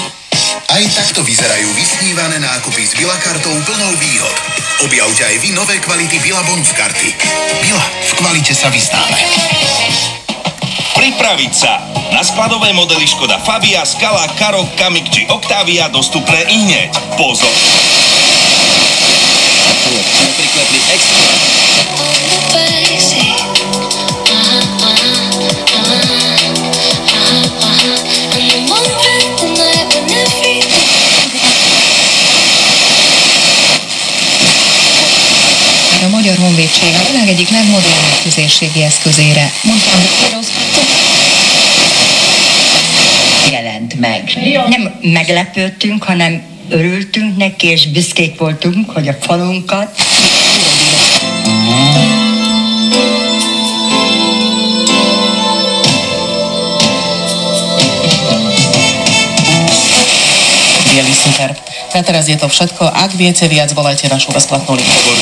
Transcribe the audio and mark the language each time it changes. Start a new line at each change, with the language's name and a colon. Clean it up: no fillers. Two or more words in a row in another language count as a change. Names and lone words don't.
Slovak: Aj takto vyzerajú vysnívané nákupy s Bila kartou plnou výhod. Objavte aj vy nové kvality Bila bonus karty. Bila, v kvalite sa vystáme. Pripraviť sa! Na skladové modely Škoda Fabia, Scala, Karoq, Kamiq či Octavia dostupné ihneď. Pozor! Priklepli extra.
Hungarian: A Magyar Honvédség a világ egyik legmodernebb tüzérségi eszközére, mondtam, jelent meg. Nem meglepődtünk, hanem örültünk neki, és büszkék voltunk, hogy a falunkat
Slovak: Bielý super. A teraz je to všetko. Ak viete viac, volajte našu bezplatnú linku.